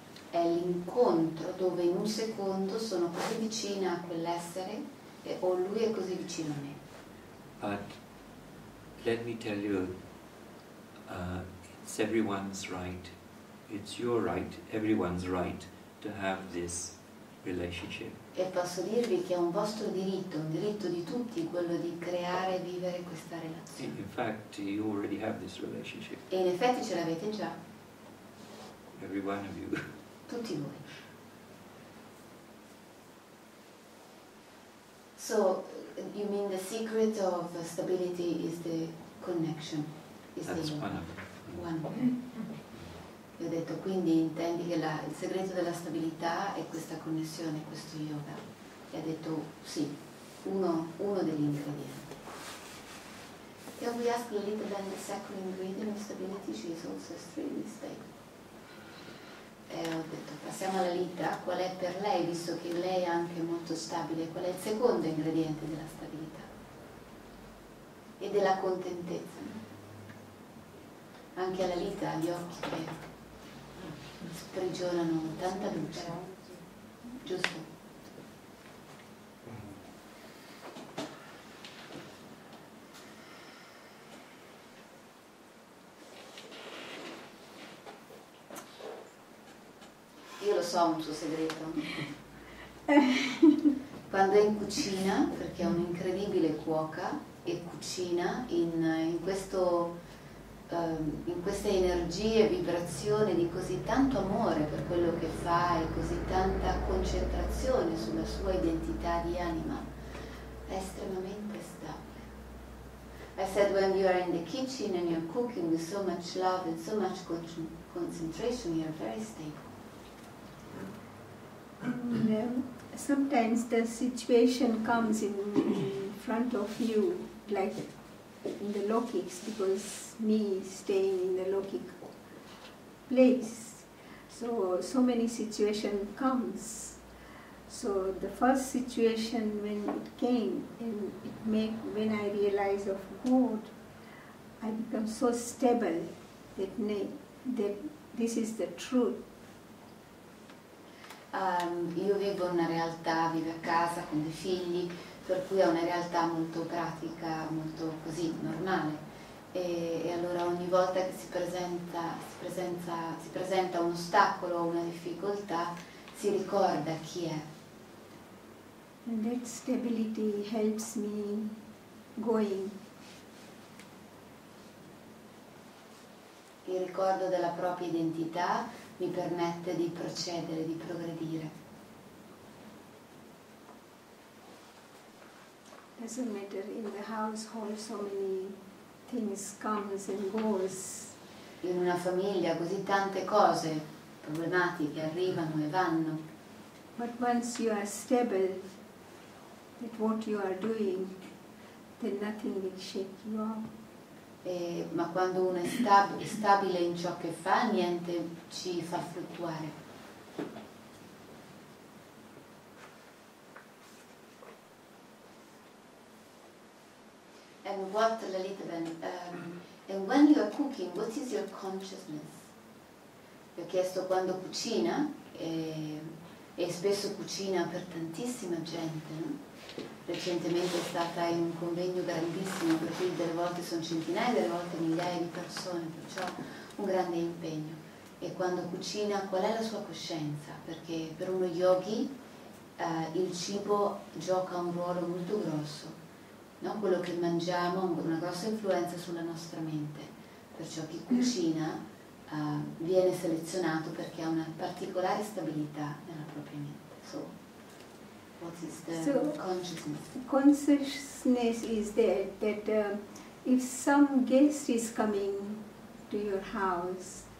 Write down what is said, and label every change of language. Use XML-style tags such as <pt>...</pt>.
<it>È l'incontro dove in un secondo sono così vicina a quell'essere o lui è così vicino a me.</it> <en>But let me tell you, it's everyone's right, it's your right, everyone's right to have this relationship.</en> <it>E posso dirvi che è un vostro diritto, un diritto di tutti, quello di creare e vivere questa relazione.</it> <en>In fact, you already have this relationship,</en> <it>E in effetti ce l'avete già,</it> <en>every one of you.</en> <it>tutti voi.</it> <en>So, you mean the secret of stability is the connection? Is That's the one of them. one.</en> <it>Io ho detto, quindi intendi che il segreto della stabilità è questa connessione, questo yoga. E ha detto, sì, uno degli ingredienti.</it> <en>Can we ask Lalita then the second ingredient of stability? She is also extremely stable.</en> <it>E ho detto, passiamo alla Lalita, qual è per lei, visto che lei è anche molto stabile, qual è il secondo ingrediente della stabilità? E della contentezza. Anche alla Lalita ha gli occhi che sprigionano tanta luce, giusto? Io lo so un suo segreto. Quando è in cucina, perché è un'incredibile cuoca e cucina in queste energie e vibrazioni di così tanto amore per quello che fa e così tanta concentrazione sulla sua identità di anima, è estremamente stabile.</it> <en>I said, when you are in the kitchen and you're cooking with so much love and so much concentration, you're very stable. And, sometimes the situation comes in front of you, like in the Lokics, because me staying in the Lokic place, so many situation comes. So the first situation when it came, and when I realized of God, I become so stable that this is the truth.</en> <it>Io vivo in una realtà, vivo a casa con dei figli, per cui è una realtà molto pratica, molto così, normale. E allora ogni volta che si presenta un ostacolo o una difficoltà, si ricorda chi è.</it> <en>And that stability helps me going.</en> <it>Il ricordo della propria identità mi permette di procedere, di progredire.</it> <en>Doesn't matter, in the household so many things comes and goes.</en> <it>In una famiglia così tante cose problematiche arrivano e vanno.</it> <en>But once you are stable at what you are doing, then nothing will shake you up.</en> <it>Ma quando uno è stabile in ciò che fa, niente ci fa fluttuare.</it> <en>And what, Lalita, and when you are cooking, what is your consciousness?</en> <it>Vi ho chiesto quando cucina, e spesso cucina per tantissima gente, no? Recentemente è stata in un convegno grandissimo, per cui delle volte sono centinaia, delle volte migliaia di persone, perciò un grande impegno. E quando cucina, qual è la sua coscienza? Perché per uno yogi il cibo gioca un ruolo molto grosso, no? Quello che mangiamo ha una grossa influenza sulla nostra mente, perciò chi cucina viene selezionato perché ha una particolare stabilità nella propria mente.</it> <en>So, what is the consciousness? Consciousness is that if some guest is coming to your house,</en>